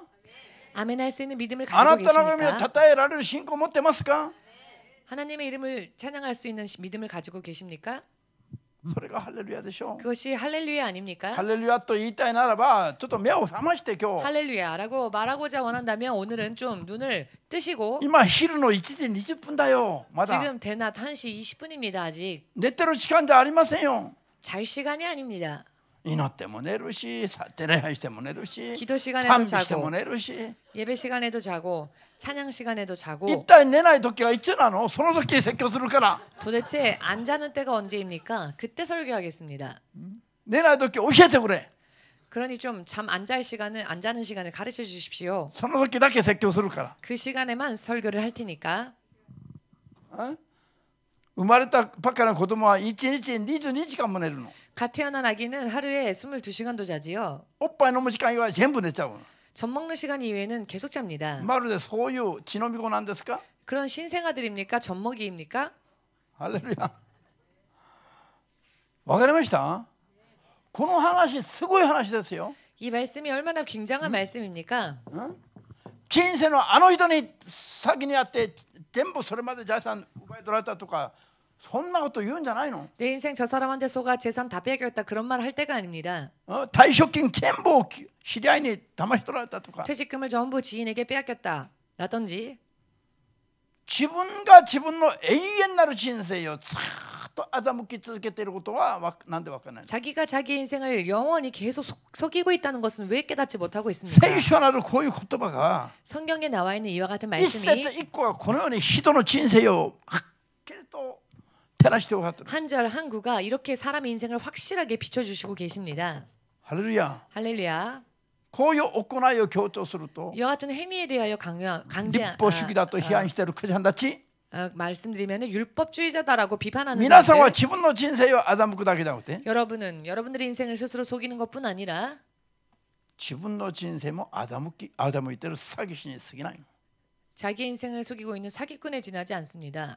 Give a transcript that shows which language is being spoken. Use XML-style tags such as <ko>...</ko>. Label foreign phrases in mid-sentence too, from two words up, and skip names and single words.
<ko>아멘 할 수 있는 믿음을</ko> <ja>あな</ja> <ko>가지고</ko> <ja>たの神を</ja> <ko>계십니까?</ko> <ja>称えられる信仰持ってますか？</ja> <ko>하나님의 이름을 찬양할 수 있는 믿음을 가지고 계십니까?</ko> <ja>それがハレルヤでしょう。</ja> <ko>그것이 할렐루야 아닙니까?</ko> <ja>ハレルヤと言いたいならばちょっと目を覚まして今日。</ja> <ko>할렐루야라고 말하고자 원한다면 오늘은 좀 눈을 뜨시고</ko> <ja>今昼の1時20分だよ。まだ</ja> <ko>지금 대낮 1시 20분입니다. 아직</ko> <ja>寝てる時間じゃありませんよ。</ja> <ko>잘 시간이 아닙니다.</ko> <ja>祈っても寝るし、礼拝しても寝るし、</ja> <ko>기도 시간에도</ko> <ja>賛美して</ja> <ko>자고</ko> <ja>も寝るし。</ja> <ko>예배 시간에도 자고 찬양 시간에도</ko> <ja>一</ja> <ko>자고</ko> <ja>体寝ない時はいつなの？その時に説教するから。</ja> <ko>도대체 안 자는 때가 언제입니까? 그때 설교하겠습니다.</ko> <ja>寝ない時教えてくれ。</ja> <ko>그러니 좀 잠 안 잘 시간을 안 자는 시간을 가르쳐 주십시오.</ko> <ja>その時だけ説教するから。</ja> <ko>그 시간에만 설교를 할 테니까.</ko> <ja>生まれたばっかりの子供は1日22時間も寝るの。</ja> <ko>갓 태어난 아기는 하루에 22시간도 자지요.</ko> <ja>おっぱい飲む時間以外は全部寝ちゃうの。</ja> <ko>젖 먹는 시간 이외에는 계속 잡니다.</ko> <ja>まるでそういう血のみ子なんですか？</ja> <ko>그런 신생아들입니까? 젖먹이입니까?</ko> <ja>ハレルヤ。わかりました？この話すごい話ですよ。</ja> <ko>이 말씀이 얼마나 굉장한 말씀입니까?</ko> <ja>人生のあの人に先にあって全部それまで財産奪い取られたとかそんなこと言うんじゃないの？</ja> <ko>내 인생 저 사람한테 속아 재산 다 빼앗겼다 그런 말 할 때가 아닙니다.</ko> <ja>退職金全部知り合いに騙し取られたとか</ja> <ko>퇴직금을 전부 지인에게 빼앗겼다 라든지</ko> <ja>自分が自分の永遠なる人生をずっと欺き続けていることはなんでわからないの？</ja> <ko>자기가 자기 인생을 영원히 계속 속이고 있다는 것은 왜 깨닫지 못하고 있습니까?</ko> <ja>聖書なるこういう言葉が</ja> <ko>성경에 나와 있는 이와 같은</ko> <ja>一節</ja> <ko>말씀이</ko> <ja>一個がこのように人の人生をはっきりと照らして分かっている。</ja> <ko>한 절 한 구가 이렇게 사람의 인생을 확실하게 비춰주시고 계십니다.</ko> <ja>ハレルヤ。</ja> <ko>할렐루야.</ko> <ja>こういう行いを強調すると</ja> <ko>이와 같은 행위에 대하여</ko> <ja>立法主義だと批判しているクリスチャンたち</ja> <ko>말씀드리면 율법주의자다라고 비판하는</ko> <ja>皆さんは</ja> <ko>사람들</ko> <ja>自分の人生を欺くだけじゃなくて</ja> <ko>여러분들의 인생을 스스로 속이는 것뿐 아니라</ko> <ja>自分の人生も欺いている詐欺師に過ぎないの。</ja> <ko>자기 인생을 속이고 있는 사기꾼에 지나지 않습니다.</ko>